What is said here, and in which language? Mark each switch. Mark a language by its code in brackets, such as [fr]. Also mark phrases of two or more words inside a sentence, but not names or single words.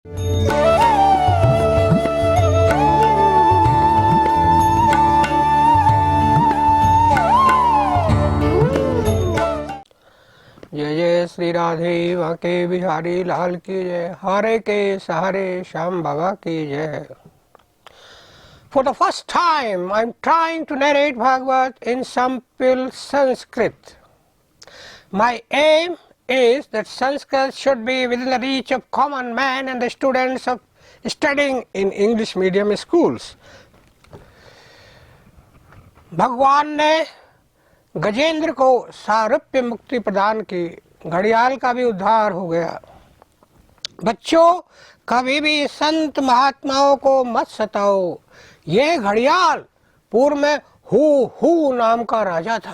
[hi] जय जय श्री राधे वाके बिहारी लाल की जय। हारे के सहारे श्याम बाबा की जय। [en] For the first time, I am trying to narrate Bhagavad in simple Sanskrit. My aim is that Sanskrit should be within the reach of common man and the students of studying in English medium schools. [hi] भगवान ने गजेंद्र को सारूप्य मुक्ति प्रदान की, घड़ियाल का भी उद्धार हो गया। बच्चों, कभी भी संत महात्माओं को मत सताओ। यह घड़ियाल पूर्व में हु नाम का राजा था।